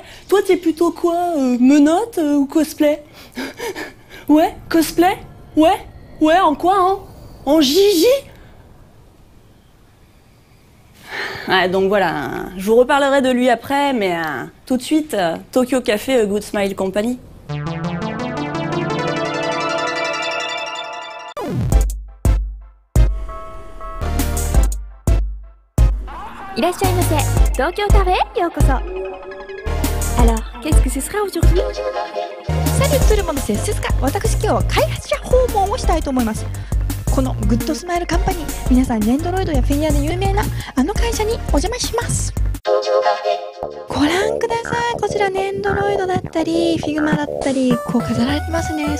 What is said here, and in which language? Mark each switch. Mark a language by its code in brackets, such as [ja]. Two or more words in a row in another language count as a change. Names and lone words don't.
[fr] Toi, t'es plutôt quoi, menottes ou cosplay? Ouais, cosplay? Ouais. Ouais, en quoi, hein? En Gigi? Ouais, donc voilà, je vous reparlerai de lui après, mais tout de suite, Tokyo Café Good Smile Company. [ja] いらっしゃいませ。東京カフェへようこそ。 [fr] Alors, qu'est-ce que ce sera aujourd'hui? Salut tout le monde, c'est Suska。 [ja] 私今日は開発者訪問をしたいと思います。このグッドスマイルカンパニー、皆さんネンドロイドやフィギュアで有名なあの会社にお邪魔します。ご覧ください。こちらネンドロイドだったりフィグマだったりこう飾られてますね。